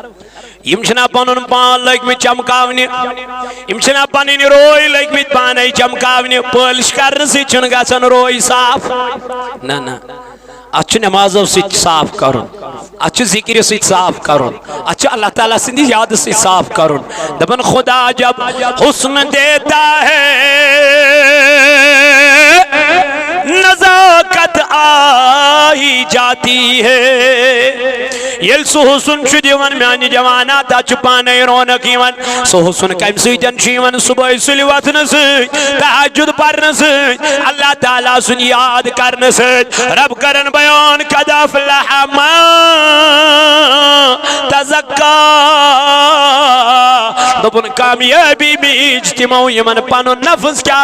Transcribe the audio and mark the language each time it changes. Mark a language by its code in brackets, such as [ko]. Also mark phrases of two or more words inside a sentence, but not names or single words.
[ks] یم چھنا پنُن پان لٔگۍمٕتۍ چمکاونہِ، یم چھنا پنٕنۍ روے لٔگۍمٕتۍ پانے چمکاونہِ، پٲلِش کرنہٕ سۭتۍ چھُنہٕ گژھان روے صاف، نہ نہ، اتھ چھُ نمازو سۭتۍ صاف کرُن، اتھ چھُ ذکرِ سۭتۍ صاف کرُن، اتھ چھُ اللہ تعالیٰ سٕنٛدِ یادٕ سۭتۍ صاف کرُن۔ [ur] دپن خدا جب حسن دیتا ہے نزاکت آئی جاتی ہے، [ks] یل سو حسن چھُ دِوان میانہِ جوانا تتھ چھُ پانے رونق یِوان، سو حسن کمہِ سۭتۍ چھُ یِوان؟ صبح سُلہِ وتھنہٕ سۭتۍ، تہجد پرنہٕ سۭتۍ، اللہ تعالیٰ سُنٛد یاد کرنہٕ سۭتۍ۔ رب کرن بیان [ar] قد افلح من تزکا، [ks] دوٚپُن کامیٲبی میٖج تِمو یِمن پنُن نفس کیٛاہ